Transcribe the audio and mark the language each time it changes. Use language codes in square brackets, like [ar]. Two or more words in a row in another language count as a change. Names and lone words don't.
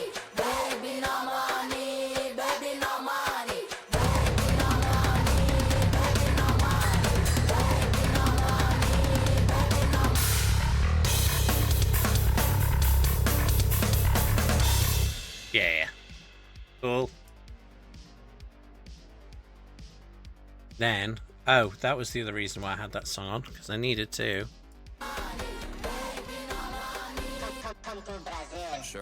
[en] Baby, no money, baby, no money. Baby, no money, baby, no money. Baby, no money, baby, no money. Yeah. Cool. Then, oh, that was the other reason why I had that song on, because I needed to. Sure.